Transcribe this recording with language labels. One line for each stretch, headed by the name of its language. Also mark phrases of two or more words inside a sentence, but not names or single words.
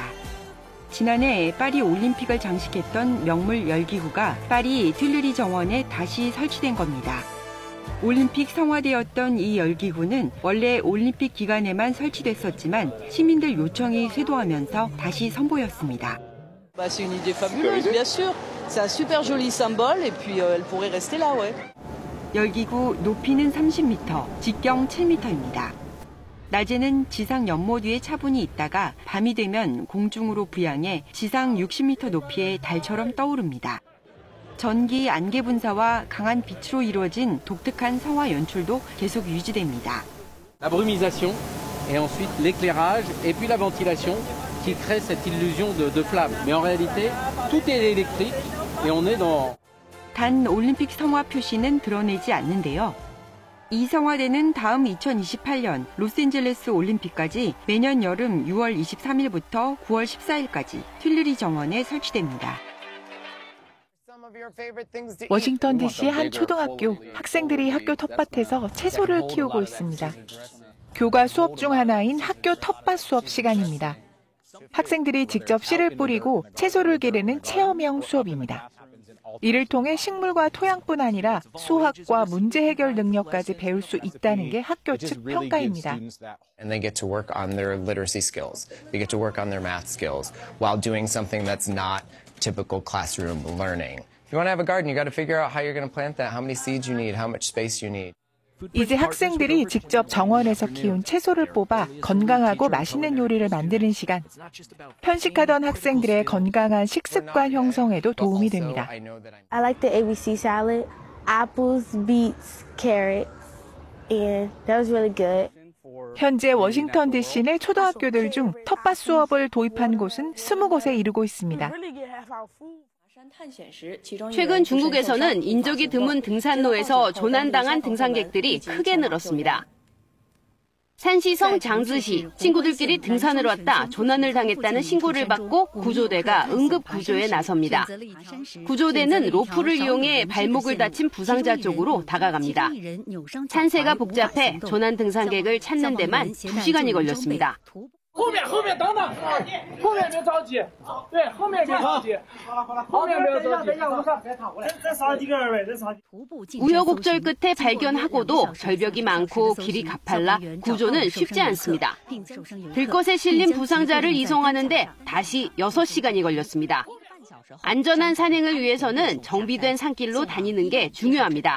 Korean: 지난해 파리 올림픽을 장식했던 명물 열기구가 파리 튤리리 정원에 다시 설치된 겁니다. 올림픽 성화되었던 이 열기구는 원래 올림픽 기간에만 설치됐었지만 시민들 요청이 쇄도하면서 다시 선보였습니다.
French: C'est une idée fabuleuse, bien sûr. C'est un super joli symbole et puis elle pourrait rester là, ouais.
Korean: 열기구 높이는 30m, 직경 7m입니다. 낮에는 지상 연못 위에 차분히 있다가 밤이 되면 공중으로 부양해 지상 60m 높이의 달처럼 떠오릅니다. 전기 안개 분사와 강한 빛으로 이루어진 독특한 성화 연출도 계속 유지됩니다.
French: La brumisation et ensuite l'éclairage et puis la ventilation qui crée cette illusion de flamme. Mais en réalité, tout est électrique et on est dans
Korean: 단 올림픽 성화 표시는 드러내지 않는데요. 이 성화대는 다음 2028년 로스앤젤레스 올림픽까지 매년 여름 6월 23일부터 9월 14일까지 튤리리 정원에 설치됩니다. 워싱턴 DC 한 초등학교 학생들이 학교 텃밭에서 채소를 키우고 있습니다. 교과 수업 중 하나인 학교 텃밭 수업 시간입니다. 학생들이 직접 씨를 뿌리고 채소를 기르는 체험형 수업입니다. 이를 통해 식물과 토양뿐 아니라 수학과 문제 해결 능력까지 배울 수 있다는 게 학교 측 평가입니다.
English: And they get to work on their literacy skills. They get to work on their math skills while doing something that's not typical classroom learning. If you want to have a garden, you got to figure out how you're going to plant that, how many seeds you need, how much space you need.
Korean: 이제 학생들이 직접 정원에서 키운 채소를 뽑아 건강하고 맛있는 요리를 만드는 시간. 편식하던 학생들의 건강한 식습관 형성에도 도움이 됩니다.
English: I like the ABC salad, apples, beets, carrots, and that was really good.
Korean: 현재 워싱턴 DC 내 초등학교들 중 텃밭 수업을 도입한 곳은 20곳에 이르고 있습니다. 최근 중국에서는 인적이 드문 등산로에서 조난당한 등산객들이 크게 늘었습니다. 산시성 장즈시, 친구들끼리 등산을 왔다 조난을 당했다는 신고를 받고 구조대가 응급 구조에 나섭니다. 구조대는 로프를 이용해 발목을 다친 부상자 쪽으로 다가갑니다. 산세가 복잡해 조난 등산객을 찾는 데만 2시간이 걸렸습니다.
Chinese: 后面等等，后面别着急，对，后面别着急，后面别着急，再撒几个位，再撒。
Korean: 우여곡절 끝에 발견하고도 절벽이 많고 길이 가팔라 구조는 쉽지 않습니다. 들것에 실린 부상자를 이송하는데 다시 6시간이 걸렸습니다. 안전한 산행을 위해서는 정비된 산길로 다니는 게 중요합니다.